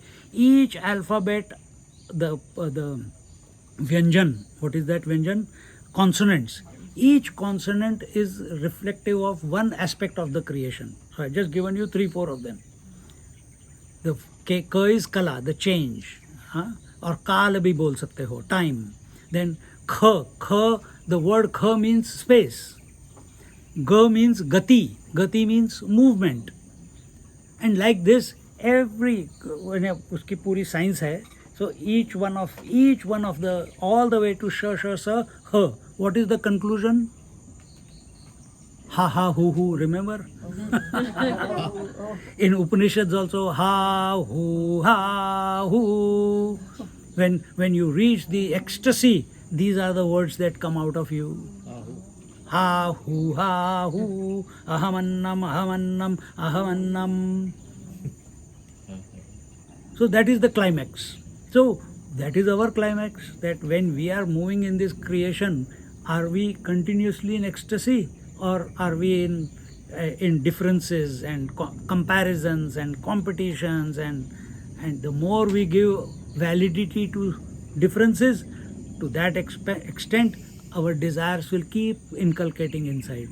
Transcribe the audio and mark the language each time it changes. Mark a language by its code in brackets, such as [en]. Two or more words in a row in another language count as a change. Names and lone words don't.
[en] Each alphabet, the vyanjan, what is that vyanjan? Consonants. Each consonant is reflective of one aspect of the creation. So I just given you 3-4 of them. The ka is kala, the change. [hi] और काल भी बोल सकते हो, time. [en] Then kha, the word kha means space. Ga means gati. Gati means movement. And like this, every, [hi] uski puri science hai. [en] So each one of the, all the way to sha, sa, ha. What is the conclusion? Ha, ha, hu, remember? In Upanishads also, ha, hu. When you reach the ecstasy, these are the words that come out of you. Ha, hu, ahamannam, ahamannam. So that is the climax. So that is our climax, that when we are moving in this creation, are we continuously in ecstasy, or are we in differences and comparisons and competitions, and the more we give validity to differences, to that extent our desires will keep inculcating inside.